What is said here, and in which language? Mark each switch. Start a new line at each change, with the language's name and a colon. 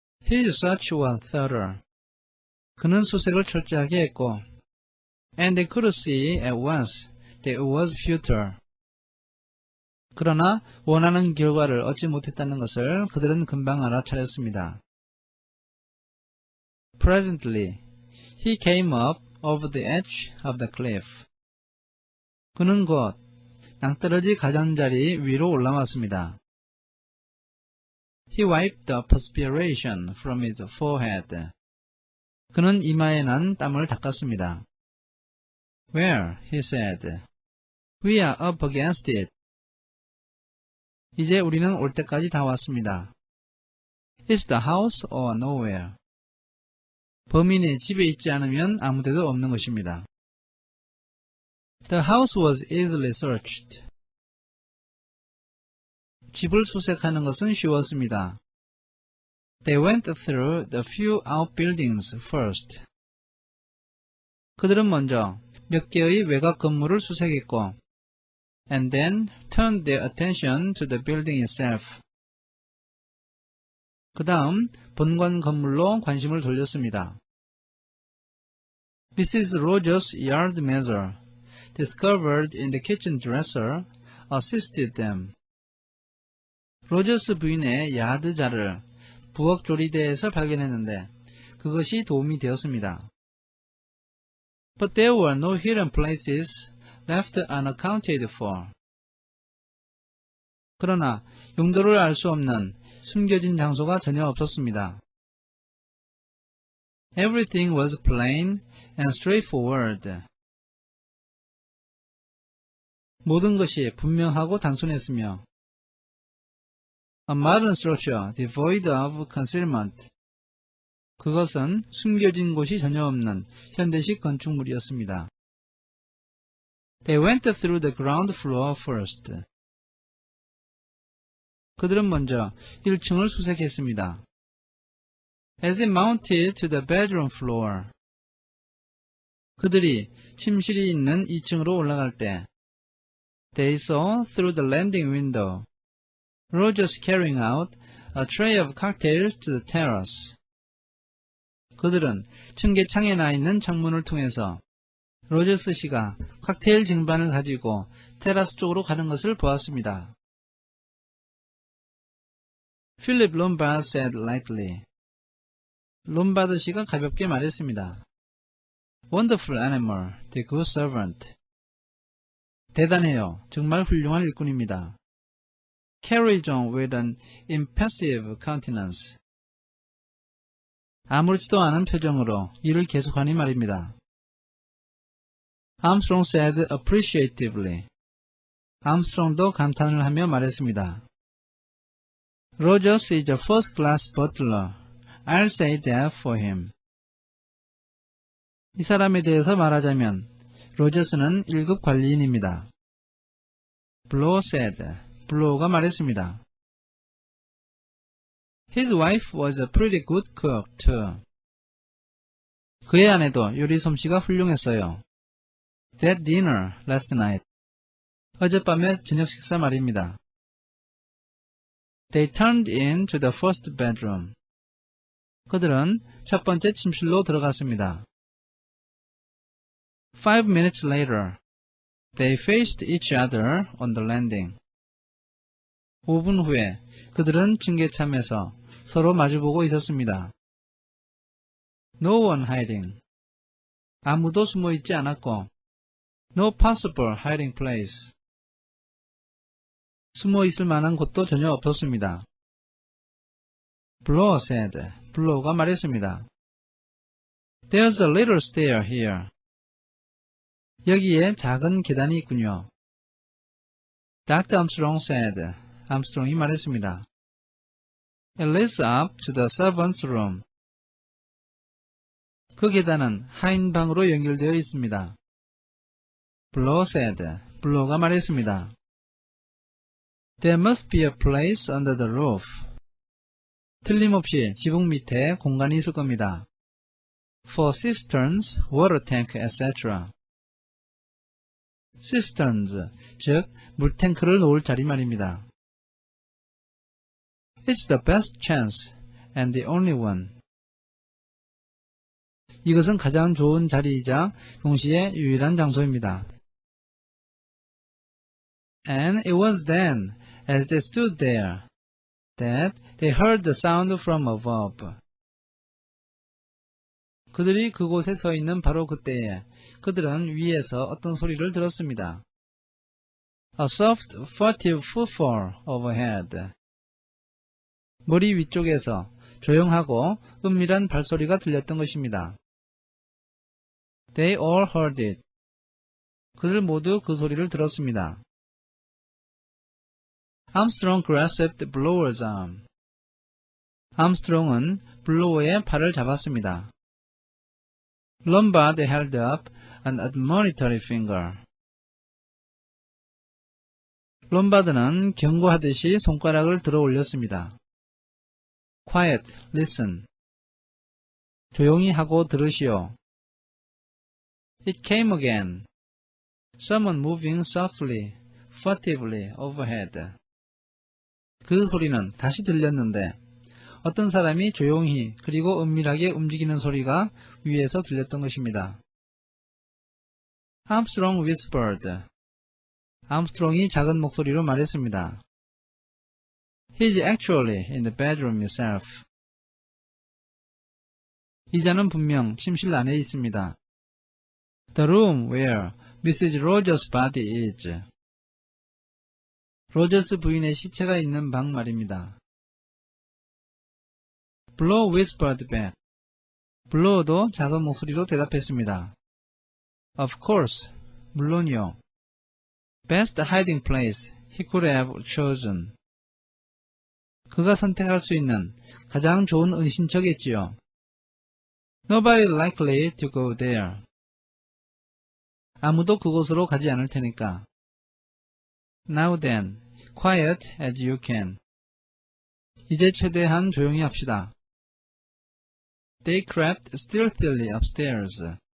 English: His search was thorough.
Korean: 그는 수색을 철저하게 했고,
English: and they could see at once that it was futile.
Korean: 그러나 원하는 결과를 얻지 못했다는 것을 그들은 금방 알아차렸습니다.
English: Presently, he came up over the edge of the cliff.
Korean: 그는 곧 낭떠러지 가장자리 위로 올라왔습니다.
English: He wiped the perspiration from his forehead.
Korean: 그는 이마에 난 땀을 닦았습니다.
English: Well, he said, we are up against it.
Korean: 이제 우리는 올 때까지 다 왔습니다.
English: Is the house or nowhere?
Korean: 범인이 집에 있지 않으면 아무데도 없는 것입니다.
English: The house was easily searched.
Korean: 집을 수색하는 것은 쉬웠습니다.
English: They went through the few outbuildings first.
Korean: 그들은 먼저 몇 개의 외곽 건물을 수색했고,
English: and then turned their attention to the building itself.
Korean: 그 다음 본관 건물로 관심을 돌렸습니다.
English: Mrs. Rogers' yard measure, discovered in the kitchen dresser, assisted them.
Korean: 로저스 부인의 야드 자를 부엌 조리대에서 발견했는데 그것이 도움이 되었습니다.
English: But there were no hidden places left unaccounted for.
Korean: 그러나 용도를 알 수 없는 숨겨진 장소가 전혀 없었습니다.
English: Everything was plain and straightforward.
Korean: 모든 것이 분명하고 단순했으며
English: A modern structure devoid of concealment.
Korean: 그것은 숨겨진 곳이 전혀 없는 현대식 건축물이었습니다.
English: They went through the ground floor first.
Korean: 그들은 먼저 1층을 수색했습니다.
English: As they mounted to the bedroom floor,
Korean: 그들이 침실이 있는 2층으로 올라갈 때
English: They saw through the landing window Rogers carrying out a tray of cocktails to the terrace.
Korean: 그들은 층계창에 나 있는 창문을 통해서 로저스 씨가 칵테일 쟁반을 가지고 테라스 쪽으로 가는 것을 보았습니다.
English: Philip Lombard said lightly.
Korean: 롬바드 씨가 가볍게 말했습니다.
English: Wonderful animal, the good servant.
Korean: 대단해요. 정말 훌륭한 일꾼입니다.
English: Carried on with an impassive countenance.
Korean: 아무렇지도 않은 표정으로 일을 계속하니 말입니다.
English: Armstrong said appreciatively.
Korean: 암스트롱도 감탄을 하며 말했습니다.
English: Rogers is a first-class butler. I'll say that for him.
Korean: 이 사람에 대해서 말하자면 로저스는 1급 관리인입니다.
English: Blow said.
Korean: 블로우가 말했습니다.
English: His wife was a pretty good cook too.
Korean: 그의 아내도 요리 솜씨가 훌륭했어요.
English: That dinner last night.
Korean: 어젯밤의 저녁 식사 말입니다.
English: They turned into the first bedroom.
Korean: 그들은 첫 번째 침실로 들어갔습니다.
English: 5 minutes later, they faced each other on the landing.
Korean: 5분 후에 그들은 층계참에서 서로 마주보고 있었습니다.
English: No one hiding.
Korean: 아무도 숨어있지 않았고
English: No possible hiding place.
Korean: 숨어있을 만한 곳도 전혀 없었습니다.
English: Blow said.
Korean: 블로우가 말했습니다.
English: There's a little stair here.
Korean: 여기에 작은 계단이 있군요.
English: Dr. Armstrong said.
Korean: 암스트롱이 말했습니다.
English: It leads up to the servants' room.
Korean: 그 계단은 하인 방으로 연결되어 있습니다.
English: Blow said.
Korean: 블로우가 말했습니다.
English: There must be a place under the roof.
Korean: 틀림없이 지붕 밑에 공간이 있을 겁니다.
English: For cisterns, water tank, etc.
Korean: cisterns, 즉 물탱크를 놓을 자리 말입니다.
English: It's the best chance and the only one.
Korean: 이것은 가장 좋은 자리이자 동시에 유일한 장소입니다.
English: And it was then, as they stood there, that they heard the sound from above.
Korean: 그들이 그곳에 서 있는 바로 그때에 그들은 위에서 어떤 소리를 들었습니다.
English: A soft, furtive footfall overhead.
Korean: 머리 위쪽에서 조용하고 은밀한 발소리가 들렸던 것입니다.
English: They all heard it.
Korean: 그들 모두 그 소리를 들었습니다.
English: Armstrong grasped Blower's arm.
Korean: 암스트롱은 블로어의 팔을 잡았습니다.
English: Lombard held up an admonitory finger.
Korean: 롬바드는 경고하듯이 손가락을 들어 올렸습니다.
English: Quiet, listen.
Korean: 조용히 하고 들으시오.
English: It came again. Someone moving softly, furtively overhead.
Korean: 그 소리는 다시 들렸는데 어떤 사람이 조용히 그리고 은밀하게 움직이는 소리가 위에서 들렸던 것입니다.
English: Armstrong whispered.
Korean: 암스트롱이 작은 목소리로 말했습니다.
English: He's actually in the bedroom himself.
Korean: 이자는 분명 침실 안에 있습니다.
English: The room where Mrs. Rogers' body is.
Korean: 로저스 부인의 시체가 있는 방 말입니다.
English: Blow whispered back.
Korean: 블로우도 작은 목소리로 대답했습니다.
English: Of course,
Korean: 물론이요.
English: Best hiding place he could have chosen.
Korean: 그가 선택할 수 있는 가장 좋은 은신처겠지요.
English: Nobody likely to go there.
Korean: 아무도 그곳으로 가지 않을 테니까.
English: Now then, quiet as you can.
Korean: 이제 최대한 조용히 합시다.
English: They crept stealthily upstairs.